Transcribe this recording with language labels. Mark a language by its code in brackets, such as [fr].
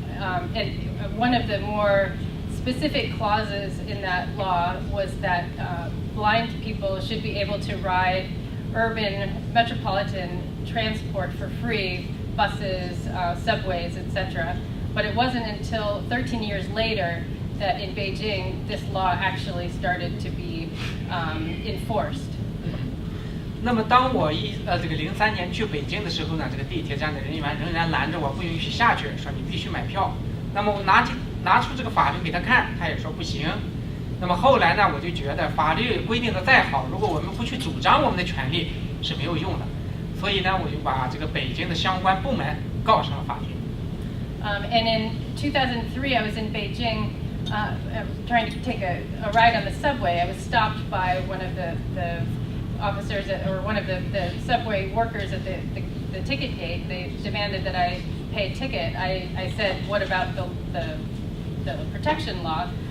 [en] And one of the more specific clauses in that law was that blind people should be able to ride urban metropolitan transport for free, buses, subways, etc. But it wasn't until 13 years later that in Beijing this law actually started to be enforced. [zh] 那么当我这个03年去北京的时候呢，这个地铁站的人员仍然拦着我，不允许下去，说你必须买票。那么我拿出这个法律给他看，他也说不行。那么后来呢，我就觉得法律规定的再好，如果我们不去主张我们的权利是没有用的。所以呢，我就把这个北京的相关部门告上了法庭。 [en] And in 2003, I was in Beijing trying to take a ride on the subway. I was stopped by one of the officers or one of the subway workers at the ticket gate. They demanded that I pay a ticket. I said, what about the protection law?